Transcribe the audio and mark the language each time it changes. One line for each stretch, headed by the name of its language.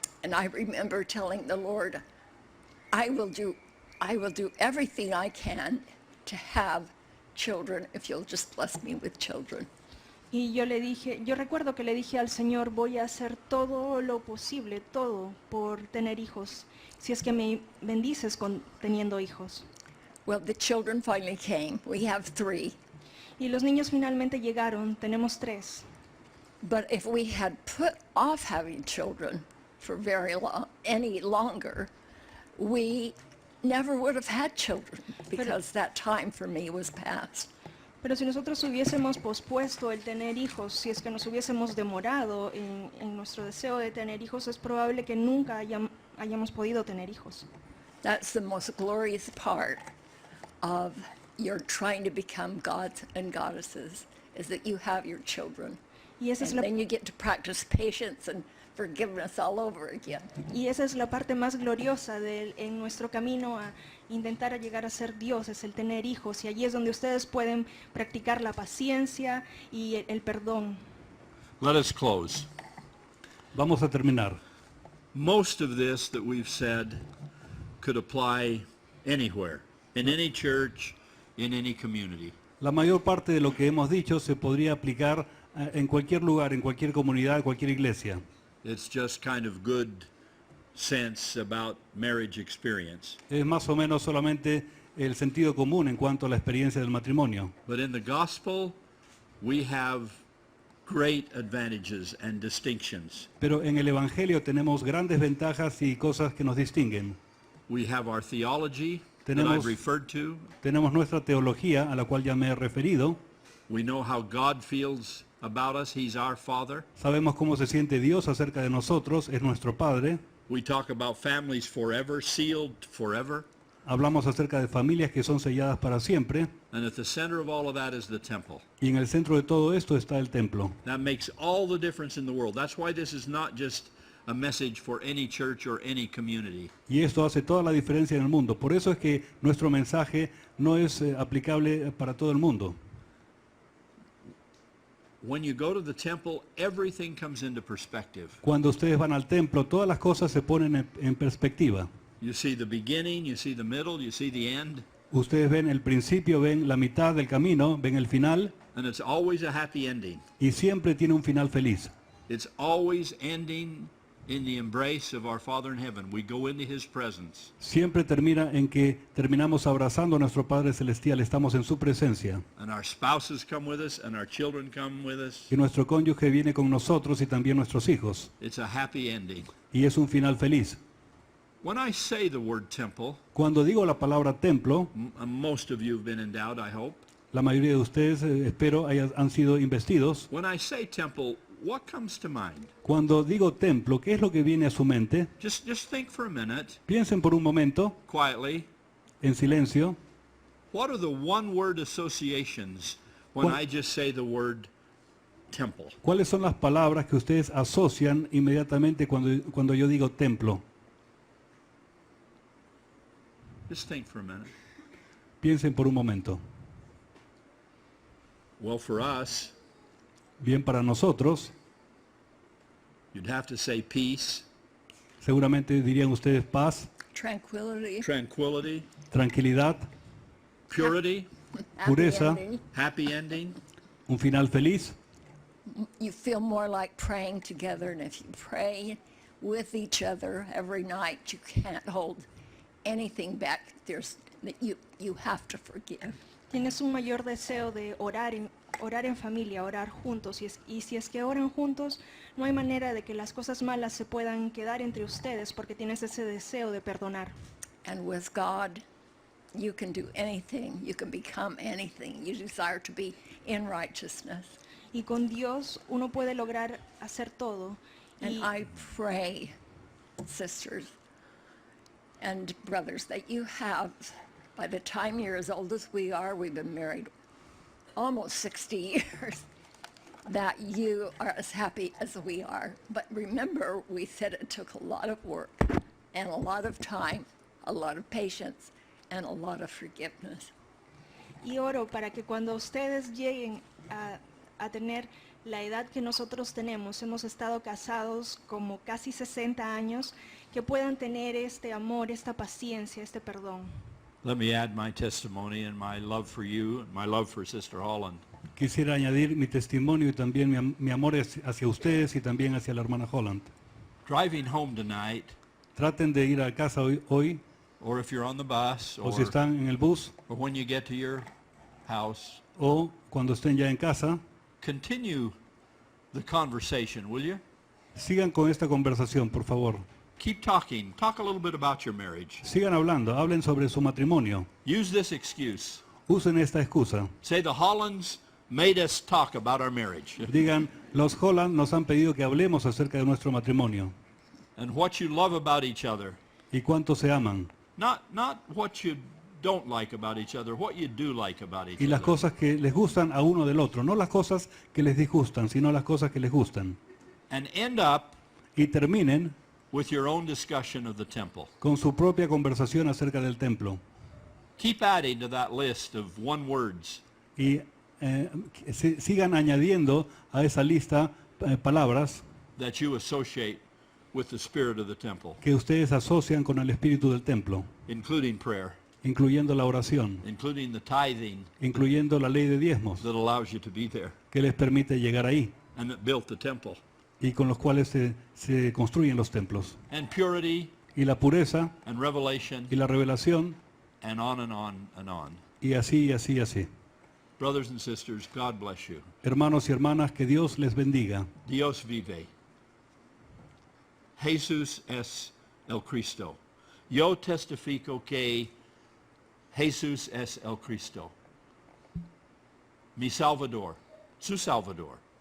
English: And I remember telling the Lord, I will do everything I can to have children if you'll just bless me with children.
Spanish: Y yo recuerdo que le dije al Señor, voy a hacer todo lo posible, todo por tener hijos, si es que me bendices con teniendo hijos.
English: Well, the children finally came. We have 3.
Spanish: Y los niños finalmente llegaron, tenemos 3.
English: But if we had put off having children for any longer, we never would have had children because that time for me was past.
Spanish: Pero si nosotros hubiésemos pospuesto el tener hijos, si es que nos hubiésemos demorado en nuestro deseo de tener hijos, es probable que nunca hayamos podido tener hijos.
English: That's the most glorious part of your trying to become gods and goddesses, is that you have your children.
Spanish: Y esa es
English: And
Spanish: la
English: then you get to practice patience and forgiveness all over again.
Spanish: Y esa es la parte más gloriosa en nuestro camino a intentar llegar a ser dioses, el tener hijos. Y allí es donde ustedes pueden practicar la paciencia y el perdón.
English: Let us close.
Spanish: Vamos a terminar.
English: Most of this that we've said could apply anywhere, in any church, in any community.
Spanish: La mayor parte de lo que hemos dicho se podría aplicar en cualquier lugar, en cualquier comunidad, cualquier iglesia.
English: It's just kind of good sense about marriage experience.
Spanish: Es más o menos solamente el sentido común en cuanto a la experiencia del matrimonio.
English: But in the gospel, we have great advantages and distinctions.
Spanish: Pero en el Evangelio tenemos grandes ventajas y cosas que nos distinguen.
English: We have our theology that
Spanish: Tenemos-
English: I've referred to.
Spanish: Tenemos nuestra teología, a la cual ya me he referido.
English: We know how God feels about us. He's our Father.
Spanish: Sabemos cómo se siente Dios acerca de nosotros, es nuestro Padre.
English: We talk about families forever, sealed forever.
Spanish: Hablamos acerca de familias que son selladas para siempre.
English: And at the center of all of that is the temple.
Spanish: Y en el centro de todo esto está el templo.
English: That makes all the difference in the world. That's why this is not just a message for any church or any community.
Spanish: Y esto hace toda la diferencia en el mundo. Por eso es que nuestro mensaje no es aplicable para todo el mundo.
English: When you go to the temple, everything comes into perspective.
Spanish: Cuando ustedes van al templo, todas las cosas se ponen en perspectiva.
English: You see the beginning, you see the middle, you see the end.
Spanish: Ustedes ven el principio, ven la mitad del camino, ven el final
English: and it's always a happy ending.
Spanish: y siempre tiene un final feliz.
English: It's always ending in the embrace of our Father in heaven. We go into his presence.
Spanish: Siempre termina en que terminamos abrazando a nuestro Padre Celestial, estamos en su presencia.
English: And our spouses come with us, and our children come with us.
Spanish: Y nuestro cónyuge viene con nosotros y también nuestros hijos.
English: It's a happy ending.
Spanish: Y es un final feliz.
English: When I say the word temple,
Spanish: Cuando digo la palabra templo,
English: most of you have been endowed, I hope.
Spanish: la mayoría de ustedes, espero, han sido investidos.
English: When I say temple, what comes to mind?
Spanish: Cuando digo templo, ¿qué es lo que viene a su mente?
English: Just think for a minute,
Spanish: Piensen por un momento,
English: quietly.
Spanish: en silencio,
English: What are the one-word associations when What- I just say the word temple?
Spanish: ¿cuáles son las palabras que ustedes asocian inmediatamente cuando yo digo templo?
English: Just think for a minute.
Spanish: Piensen por un momento.
English: Well, for us,
Spanish: Bien, para nosotros,
English: you'd have to say peace,
Spanish: seguramente dirían ustedes paz,
English: Tranquility. tranquility,
Spanish: tranquilidad,
English: purity, happy
Spanish: Pureza.
English: ending. happy ending.
Spanish: un final feliz.
English: You feel more like praying together, and if you pray with each other every night, you can't hold anything back. There's that you have to forgive.
Spanish: Tienes un mayor deseo de orar en familia, orar juntos. Y si es que oran juntos, no hay manera de que las cosas malas se puedan quedar entre ustedes porque tienes ese deseo de perdonar.
English: And with God, you can do anything. You can become anything. You desire to be in righteousness.
Spanish: Y con Dios uno puede lograr hacer todo.
English: And
Spanish: Y
English: I pray, sisters and brothers, that you have, by the time you're as old as we are, we've been married almost 60 years, that you are as happy as we are. But remember, we said it took a lot of work and a lot of time, a lot of patience, and a lot of forgiveness.
Spanish: y oro para que cuando ustedes lleguen a tener la edad que nosotros tenemos, hemos estado casados como casi 60 años, que puedan tener este amor, esta paciencia, este perdón.
English: Let me add my testimony and my love for you and my love for Sister Holland.
Spanish: Quisiera añadir mi testimonio y también mi amor hacia ustedes y también hacia la hermana Holland.
English: Driving home tonight,
Spanish: Traten de ir a casa hoy
English: or if you're on the bus,
Spanish: o si están en el bus,
English: or when you get to your house,
Spanish: o cuando estén ya en casa,
English: continue the conversation, will you?
Spanish: sigan con esta conversación, por favor.
English: Keep talking. Talk a little bit about your marriage.
Spanish: Sigan hablando, hablen sobre su matrimonio.
English: Use this excuse.
Spanish: Usen esta excusa.
English: Say the Hollands made us talk about our marriage.
Spanish: Digan, los Holland nos han pedido que hablemos acerca de nuestro matrimonio
English: And what you love about each other.
Spanish: y cuánto se aman
English: Not what you don't like about each other, what you do like about each
Spanish: y las
English: other.
Spanish: cosas que les gustan a uno del otro, no las cosas que les disgustan, sino las cosas que les gustan.
English: And end up
Spanish: Y terminen
English: with your own discussion of the temple.
Spanish: con su propia conversación acerca del templo.
English: Keep adding to that list of one words.
Spanish: Y sigan añadiendo a esa lista palabras
English: That you associate with the spirit of the temple,
Spanish: que ustedes asocian con el espíritu del templo,
English: including prayer,
Spanish: incluyendo la oración,
English: including the tithing
Spanish: incluyendo la ley de diezmos,
English: that allows you to be there
Spanish: que les permite llegar ahí
English: and that built the temple,
Spanish: y con los cuales se construyen los templos.
English: and purity
Spanish: Y la pureza
English: and revelation
Spanish: y la revelación,
English: and on and on and on.
Spanish: y así, y así, y así.
English: Brothers and sisters, God bless you.
Spanish: Hermanos y hermanas, que Dios les bendiga. Dios vive. Jesús es el Cristo. Yo testifico que Jesús es el Cristo. Mi Salvador, su Salvador.